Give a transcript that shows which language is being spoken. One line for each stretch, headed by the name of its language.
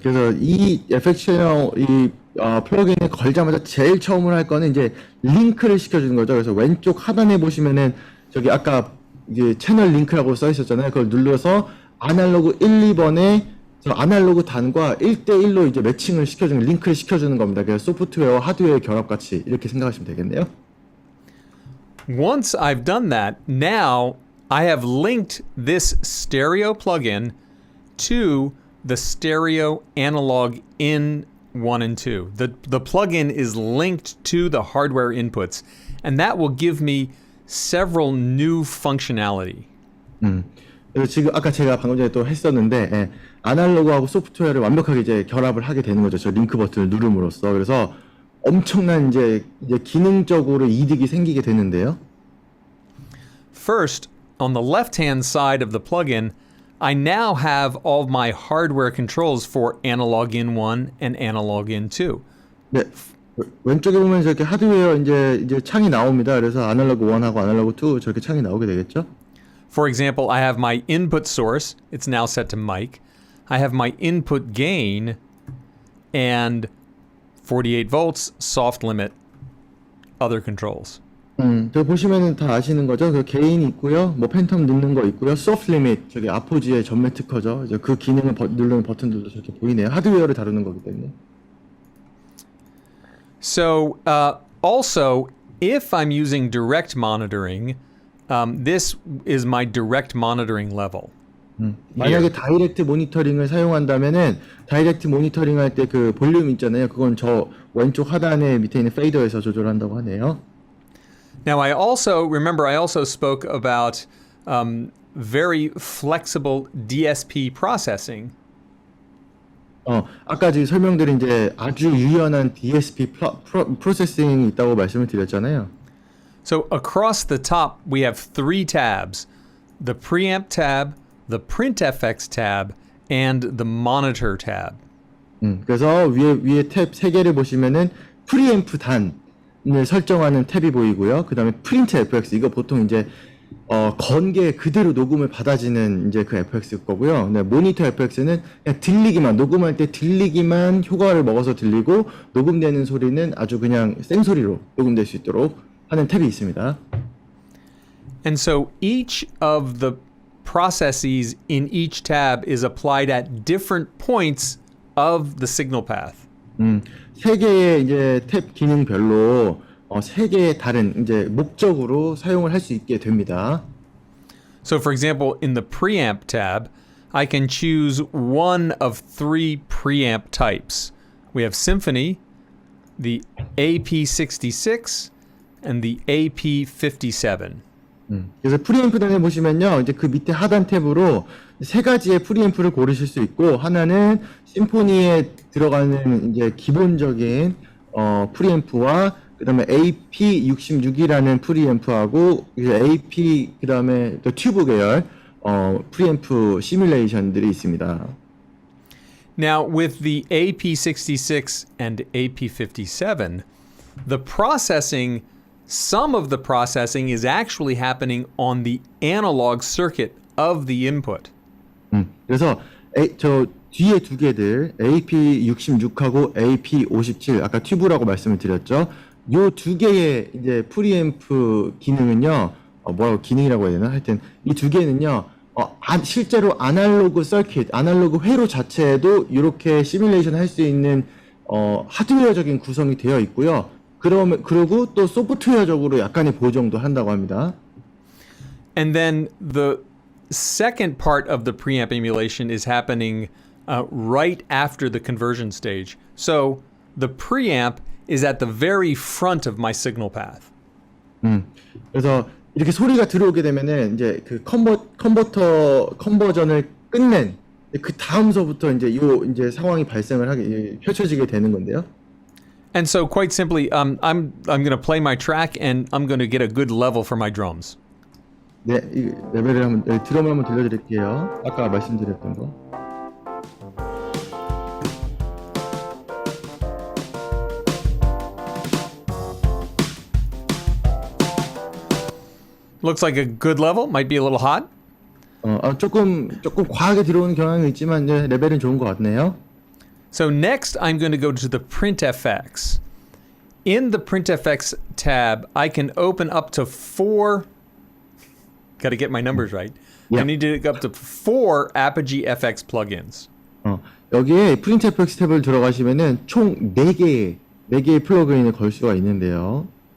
Korean: 그래서 이 FX 채널 이 플러그인에 걸자마자 제일 처음으로 할 거는 이제 링크를 시켜주는 거죠. 그래서 왼쪽 하단에 보시면은 저기 아까 이게 채널 링크라고 써 있었잖아요. 그걸 눌러서 아날로그 1, 2번에 저 아날로그 단과 1대1로 이제 매칭을 시켜주는 링크를 시켜주는 겁니다. 그래서 소프트웨어, 하드웨어의 결합 같이 이렇게 생각하시면 되겠네요.
English: Once I've done that, now I have linked this stereo plugin to the stereo analog in 1 and 2. The plugin is linked to the hardware inputs, and that will give me several new functionality.
Korean: 그래서 지금 아까 제가 방금 전에 또 했었는데 아날로그하고 소프트웨어를 완벽하게 이제 결합을 하게 되는 거죠. 저 링크 버튼을 누름으로써. 그래서 엄청난 이제 기능적으로 이득이 생기게 되는데요.
English: First, on the left-hand side of the plugin, I now have all of my hardware controls for analog in 1 and analog in 2.
Korean: 네. 왼쪽에 보면 저렇게 하드웨어 이제 창이 나옵니다. 그래서 아날로그 1하고 아날로그 2 저렇게 창이 나오게 되겠죠.
English: For example, I have my input source. It's now set to mic. I have my input gain and 48 volts, soft limit, other controls.
Korean: 저 보시면은 다 아시는 거죠. 그 게인 있고요. 뭐 팬텀 넣는 거 있고요. 소프트 리밋, 저기 아포지의 전매 특허죠. 이제 그 기능을 누르는 버튼들도 저렇게 보이네요. 하드웨어를 다루는 거기 때문에.
English: So, also, if I'm using direct monitoring, this is my direct monitoring level.
Korean: 만약에 다이렉트 모니터링을 사용한다면은 다이렉트 모니터링 할 때 그 볼륨 있잖아요. 그건 저 왼쪽 하단에 밑에 있는 페이더에서 조절한다고 하네요.
English: Now, I also spoke about very flexible DSP processing.
Korean: 아까 지금 설명드린 이제 아주 유연한 DSP 프로세싱이 있다고 말씀을 드렸잖아요.
English: So across the top, we have 3 tabs: the Preamp tab, the Print FX tab, and the Monitor tab.
Korean: 그래서 위에 탭 3개를 보시면은 프리앰프 단을 설정하는 탭이 보이고요. 그 다음에 프린트 FX, 이거 보통 이제 건게 그대로 녹음을 받아지는 이제 그 FX 거고요. 네, 모니터 FX는 그냥 들리기만, 녹음할 때 들리기만 효과를 먹어서 들리고 녹음되는 소리는 아주 그냥 생소리로 녹음될 수 있도록 하는 탭이 있습니다.
English: And so each of the processes in each tab is applied at different points of the signal path.
Korean: 세 개의 이제 탭 기능별로 세 개의 다른 이제 목적으로 사용을 할 수 있게 됩니다.
English: So for example, in the Preamp tab, I can choose one of 3 preamp types. We have Symphony, the AP66, and the AP57.
Korean: 그래서 프리앰프단에 보시면요, 이제 그 밑에 하단 탭으로 세 가지의 프리앰프를 고르실 수 있고, 하나는 심포니에 들어가는 이제 기본적인 프리앰프와 그다음에 AP66이라는 프리앰프하고 이제 AP 그다음에 또 튜브 계열 프리앰프 시뮬레이션들이 있습니다.
English: Now, with the AP66 and AP57, the processing, some of the processing is actually happening on the analog circuit of the input.
Korean: 그래서 저 뒤에 두 개들 AP66하고 AP57 아까 튜브라고 말씀을 드렸죠. 요 두 개의 이제 프리앰프 기능은요, 뭐라고 기능이라고 해야 되나? 하여튼 이 두 개는요, 실제로 아날로그 서킷, 아날로그 회로 자체에도 이렇게 시뮬레이션 할 수 있는 하드웨어적인 구성이 되어 있고요. 그리고 또 소프트웨어적으로 약간의 보정도 한다고 합니다.
English: And then the second part of the preamp emulation is happening right after the conversion stage. So the preamp is at the very front of my signal path.
Korean: 그래서 이렇게 소리가 들어오게 되면은 이제 그 컨버전을 끝낸 그 다음서부터 이제 이제 상황이 발생을 하게 펼쳐지게 되는 건데요.
English: And so quite simply, I'm going to play my track and I'm going to get a good level for my drums.
Korean: 네, 이 레벨을 한번 드럼을 한번 들려드릴게요. 아까 말씀드렸던 거.
English: Looks like a good level. Might be a little hot.
Korean: 조금 과하게 들어오는 경향이 있지만 이제 레벨은 좋은 것 같네요.
English: So next, I'm going to go to the Print FX. In the Print FX tab, I can open up to 4. Got to get my numbers right. Yeah. I need to go up to 4 Apogee FX plugins.
Korean: 여기에 프린트 FX 탭을 들어가시면은 총 4개의 플러그인을 걸 수가 있는데요.